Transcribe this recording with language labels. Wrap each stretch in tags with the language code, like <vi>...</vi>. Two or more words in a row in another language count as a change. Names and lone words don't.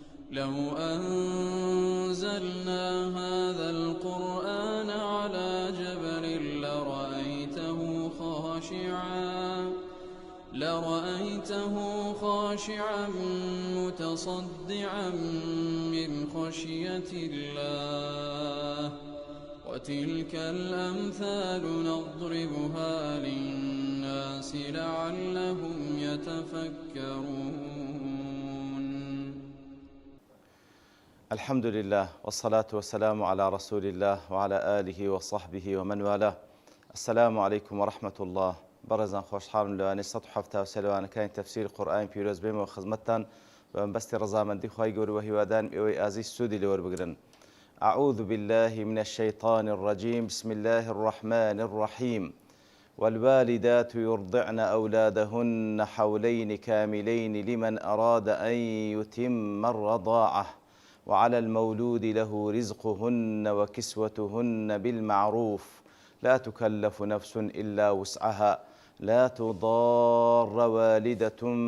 <ar>لو أنزلنا هذا القرآن على جبل لرأيته خاشعا متصدعا من خشية الله وتلك الأمثال نضربها للناس لعلهم يتفكرون. الحمد لله والصلاة والسلام على رسول الله وعلى آله وصحبه ومن والاه. السلام عليكم ورحمة الله.</ar> <ckb>برزان خوشحال لوانی 173 لەوانەکانی تەفسیر قورئانی پیرۆز بێمەوە خزمەتتان بە بەستی ڕەزامەندی خوای گەورە و هیوادان ئێوەی ئازیز سوودی لێوەربگرن.</ckb> <ar>أعوذ بالله من الشيطان الرجيم. بسم الله الرحمن الرحيم. والوالدات يرضعن أولادهن حولين كاملين لمن أراد أن يتم الرضاعة وعلى المولود له رزقهن وكسوتهن بالمعروف لا تكلف نفس إلا وسعها لا تضار والدة</ar>